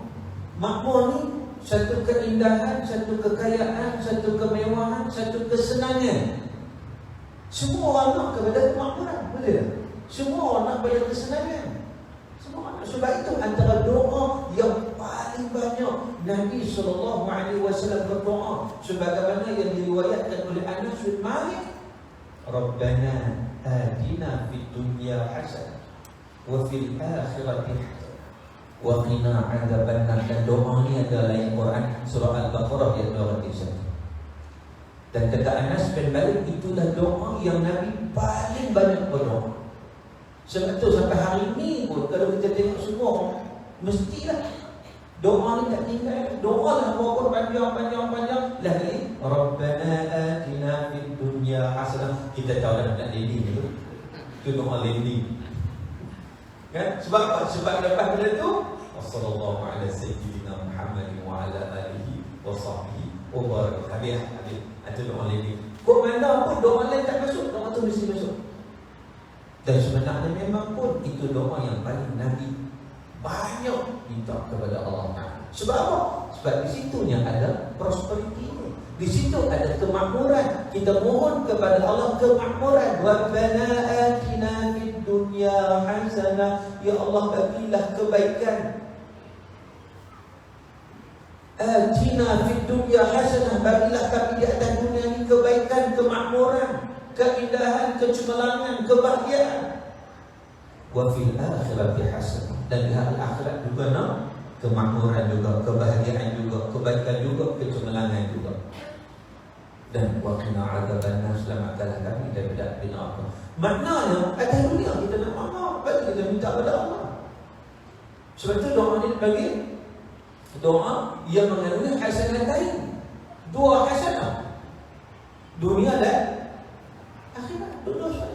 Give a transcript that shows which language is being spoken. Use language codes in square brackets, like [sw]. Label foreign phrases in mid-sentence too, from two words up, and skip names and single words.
[ms] Makmur ni satu keindahan, satu kekayaan, satu kemewahan, satu kesenangan. Semua orang nak kepada kemakmuran, betul tak? Semua orang nak kepada kesenangan. Semua orang. Sebab itu antara doa yang paling banyak Nabi SAW berdoa sebagaimana yang diriwayatkan oleh Anas bin Malik, [ar] ربنا آتنا في الدنيا حسنة وفي الآخرة حسنة وقنا عذاب النار. [ms] Dan doa ini ada dalam Quran surah Al-Baqarah ayat 201. Dan kata Anas bin Malik, itulah doa yang Nabi paling banyak berdoa. Sebab itu sampai hari ini pun kalau kita tengok semua mestilah doa ni tak tinggal. Doa lah walaupun panjang lagi [ar] ربنا آتنا في الدنيا حسنة. [ms] Kita tahu dah nak lending tu. Itu doa lending. Kan? Sebab apa? Sebab lepas benda tu [ar] صلى الله عليه سيدنا محمد وعلى آله وصحبه وبارك. [ms] Habis. Itu doa lending. Kok mana pun doa lain tak masuk, doa tu mesti masuk. Dan sebenarnya memang pun itu doa yang paling Nabi banyak minta kepada Allah Ta'ala. Sebab apa? Sebab di situnya ada prosperity. Di situ ada kemakmuran. Kita mohon kepada Allah kemakmuran. [ar] ربنا آتنا في الدنيا حسنة. [ms] Ya Allah, bagilah kebaikan. [ar] آتنا في الدنيا حسنة. [ms] Bagilah kami di atas dunia ini kebaikan, kemakmuran, keindahan, kecemerlangan, kebahagiaan. [ar] وفي الآخرة حسنة. [ms] Dan di hari akhirat juga nak kemakmuran juga, kebahagiaan juga, kebaikan juga, kecemerlangan juga. [ar] Dan وقنا عذاب النار, [ms] selamatkanlah kami daripada api neraka. Maknanya atas dunia kita nak maaf, baik kita minta kepada Allah. Sebab itu doa ini bagi doa yang mengandungi hasanatain. Dua hasanah, dunia dan akhirat, dua sekali.